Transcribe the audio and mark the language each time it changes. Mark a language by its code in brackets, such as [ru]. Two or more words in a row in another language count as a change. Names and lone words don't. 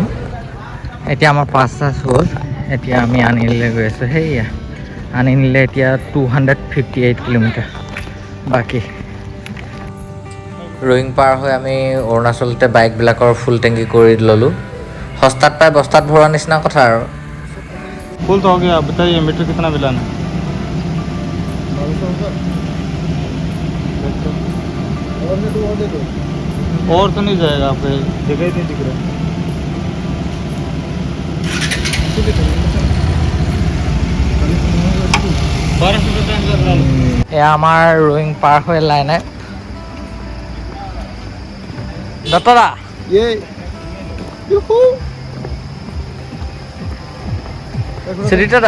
[as] এতিয়া আমাৰ পাছ হ'ল। এতিয়া আমি আনিনিলৈ গৈ আছোঁ। সেয়া আনিনিলৈ এতিয়া 258 কিলোমিটাৰ বাকী। ৰয়িং পাৰ হৈ আমি অৰুণাচলতে বাইকবিলাকৰ [en] full tank [as] কৰি ল'লোঁ। সস্তাত পাই বস্তাত ভৰোৱা নিচিনা কথা আৰু। [hi] फुल तो हो गया। बताइए मीटर कितना मिलाना है? और तो नहीं जाएगा आपके जगह ही नहीं दिख रहा। [as] এয়া আমাৰ ৰয়িং পাৰ হৈ লাইনে দত্তদা [hi] ये [as] সুদীপ্তদা